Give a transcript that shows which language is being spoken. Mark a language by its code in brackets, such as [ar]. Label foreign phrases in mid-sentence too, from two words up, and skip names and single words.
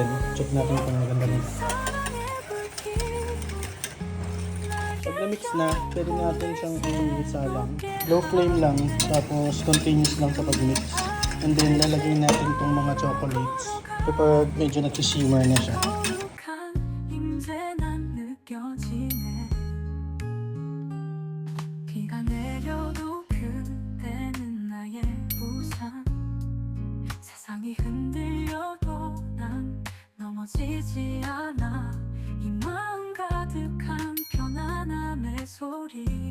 [tl] Check natin kung maganda nito. Pag na-mix na, pwede natin siyang isa lang. [en] Low flame [tl] lang, tapos continuous lang sa pag-mix. And then, lalagyan natin itong mga chocolates. Kapag medyo nag-shimmer na siya. [ko] 세상이 흔들려도 난 넘어지지 않아 이 마음 가득한 편안함의 소리